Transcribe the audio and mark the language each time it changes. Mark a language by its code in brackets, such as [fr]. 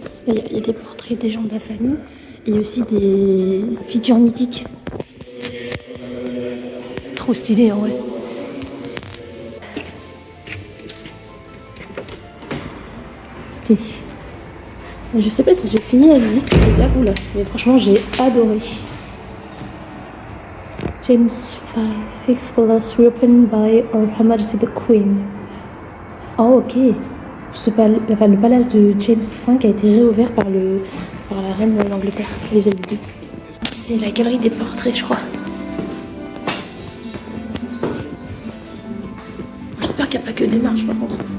[fr] Il y a des portraits des gens de la famille. Et il y a aussi des figures mythiques. Trop stylé en vrai. Ok. Je sais pas si j'ai fini la visite les gars ou là, mais franchement j'ai adoré. [en] James V, 5th Palace reopened by Her Majesty the Queen. [fr] Oh ok. Le palace de James V a été réouvert par la reine d'Angleterre, Elisabeth II. C'est la galerie des portraits je crois. J'espère qu'il n'y a pas que des marches par contre.